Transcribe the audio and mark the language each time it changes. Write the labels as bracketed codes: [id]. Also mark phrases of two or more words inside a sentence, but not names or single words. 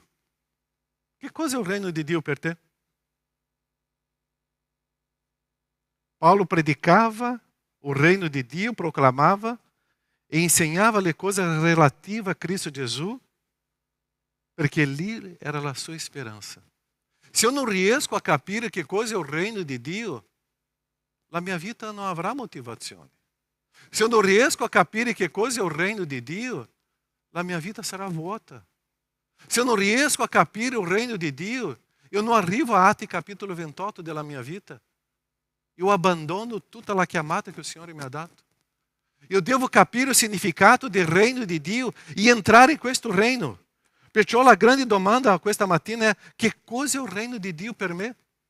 [it] Che cosa è il regno di Dio per te? Paolo predicava il regno di Dio, proclamava e insegnava le cose relative a Cristo Gesù, perché lì era la sua speranza. [pt] Se eu não [it] riesco a capire che cosa è il regno di Dio, la mia vita non avrà motivazione. [pt] Se eu não [it] riesco a capire che cosa è il regno di Dio, la mia vita sarà vuota. [pt] Se eu não [it] riesco a capire il regno di Dio, [pt] eu não [it] arrivo a Atti capítulo 28 della mia vita. Eu abbandono tutta la chiamata che il Signore mi ha dato. Eu devo capire il significato del regno di Dio e entrare in questo regno. Perciò la grande domanda questa mattina è: che cosa è il regno di Dio per me?